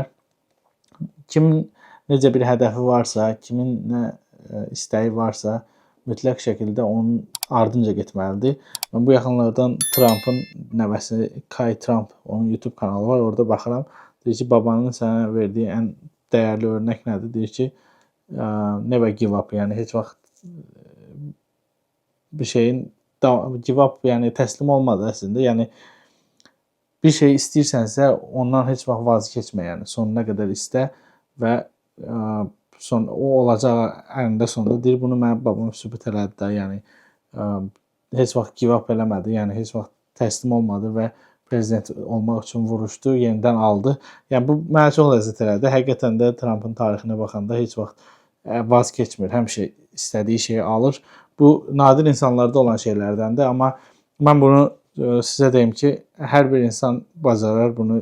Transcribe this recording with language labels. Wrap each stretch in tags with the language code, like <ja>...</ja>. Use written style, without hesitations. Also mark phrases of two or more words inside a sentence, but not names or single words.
<az>Kimin necə bir hədəfi varsa, kimin nə istəyi varsa, mütləq şəkildə onun ardınca getməlidir. Mən bu yaxınlardan Trump'ın nəvəsi Kai Trump, onun YouTube kanalı var, orada baxıram. Deyir ki, babanın sənə verdiyi ən dəyərli örnək nədir? Deyir ki, never give up, yəni heç vaxt bir şeyin</az> <en>give up,</en> <az>yəni təslim olmadı əslində. Yəni bir şey istəyirsənsə, ondan heç vaxt vaz keçmə, yəni sonuna qədər istə və o olacaq əlində sonunda. Deyir, bunu mənim babam sübut elədi də, yəni heç vaxt</az> <en>give up</en> <az>eləmədi, yəni heç vaxt təslim olmadı və prezident olmaq üçün vuruşdu, yenidən aldı. Yəni bu mənə çox ləzzət elədi. Həqiqətən də Trump'ın tarixinə baxanda heç vaxt vaz keçmir. Həmişə istədiyi şeyi alır. Bu nadir insanlarda olan şeylərdəndir, amma mən bunu sizə deyim ki, hər bir insan bacarar bunu.</az>